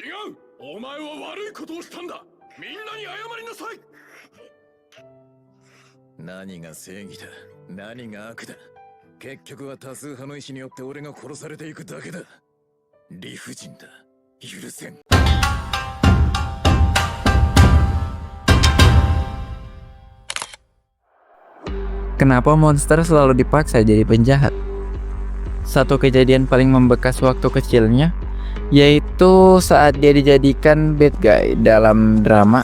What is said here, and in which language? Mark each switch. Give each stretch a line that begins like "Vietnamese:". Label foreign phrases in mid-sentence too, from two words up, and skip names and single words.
Japanese: 違う、お前は悪いことをしたんだ。みんなに謝りなさい。何が正義だ、何が悪だ。結局は多数派の意志によって俺が殺されていくだけだ。理不尽だ、許せん。
Indonesian: Kenapa monster selalu dipaksa jadi penjahat? Satu kejadian paling membekas waktu kecilnya yaitu saat dia dijadikan
English: bad guy
Indonesian: dalam drama.